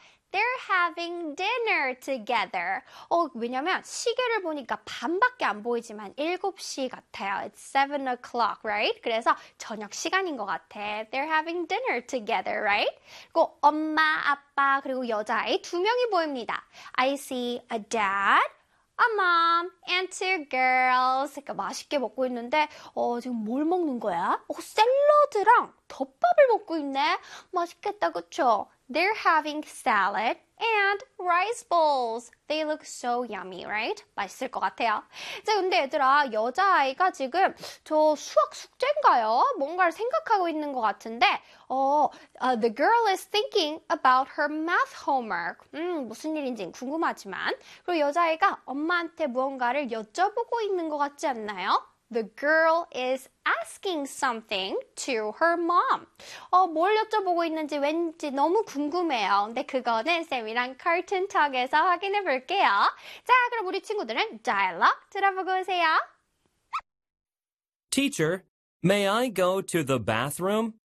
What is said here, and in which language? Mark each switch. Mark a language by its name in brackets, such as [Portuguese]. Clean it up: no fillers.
[English] They're having dinner together. [Korean] 왜냐면 시계를 보니까 밤밖에 안 보이지만 7시 같아요. [English] It's 7 o'clock, right? [Korean] 그래서 저녁 시간인 것 같아. [English] They're having dinner together, right? [Korean] 그리고 엄마, 아빠, 그리고 여자아이 두 명이 보입니다. [English] I see a dad, a mom, and two girls. [Korean] 그러니까 맛있게 먹고 있는데 지금 뭘 먹는 거야? 샐러드랑 덮밥을 먹고 있네. 맛있겠다, 그쵸? [English] They're having salad and rice bowls. They look so yummy, right? [Korean] 맛있을 것 같아요. 자, 근데 얘들아, 여자아이가 지금 저 수학 숙제인가요? 뭔가를 생각하고 있는 것 같은데 [English] the girl is thinking about her math homework. [Korean] 무슨 일인지 궁금하지만 그리고 여자아이가 엄마한테 무언가를 여쭤보고 있는 것 같지 않나요? [English] The girl is asking something to her mom. [Korean] 뭘 여쭤보고 있는지 왠지 너무 궁금해요. 근데 그거는 쌤이랑 Cartoon Talk에서 확인해 볼게요. 자, 그럼 우리 친구들은 dialogue 들어보고 오세요. [English] Teacher, may I go to the bathroom?